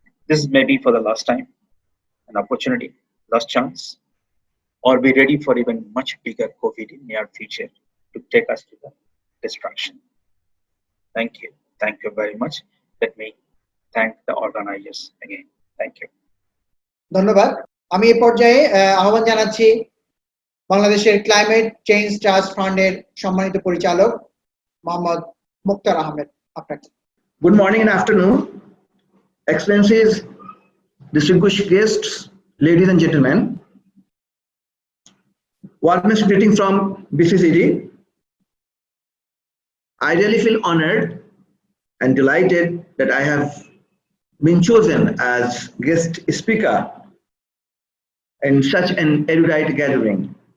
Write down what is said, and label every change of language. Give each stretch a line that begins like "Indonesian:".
English: This may be for the last time, an opportunity, last chance, or be ready for even much bigger COVID in near future to take us to the destruction. Thank you. Thank you very much. Let me thank the organizers again. Thank you.
Bangla: ধন্যবাদ। আমি এই পর্যায়ে আহ্বান জানাচ্ছি বাংলাদেশের climate change trust ফান্ডের সম্মানিত পরিচালক মোহাম্মদ মুক্তার আহমেদ আপনাকে।
English: Good morning and afternoon, Excellencies, distinguished guests, ladies and gentlemen. Warmest greeting from BCCD. I really feel honored and delighted that I have been chosen as guest speaker in such an erudite gathering.